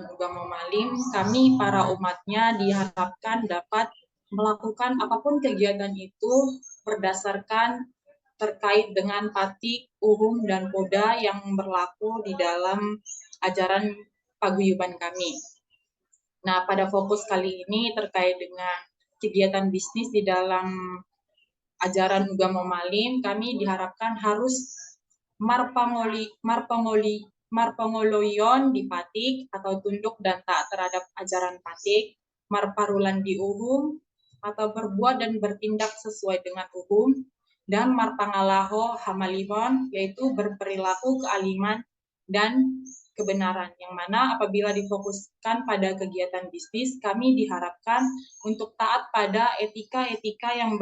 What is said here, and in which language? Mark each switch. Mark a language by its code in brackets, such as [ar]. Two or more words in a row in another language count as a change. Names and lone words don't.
[id] Ugama Malim, kami para umatnya diharapkan dapat melakukan apapun kegiatan itu berdasarkan terkait dengan patik, uhum, dan poda yang berlaku di dalam ajaran paguyuban kami. Nah, pada fokus kali ini terkait dengan kegiatan bisnis di dalam ajaran Ugama Malim, kami diharapkan harus [bbc] marpangoloyon di patik [id] atau tunduk dan taat terhadap ajaran patik, [bbc] marparulan di uhum [id] atau berbuat dan bertindak sesuai dengan uhum, dan [bbc] marpangalaho hamalihon [id] yaitu berperilaku kealiman dan kebenaran, yang mana apabila difokuskan pada kegiatan bisnis, kami diharapkan untuk taat pada etika-etika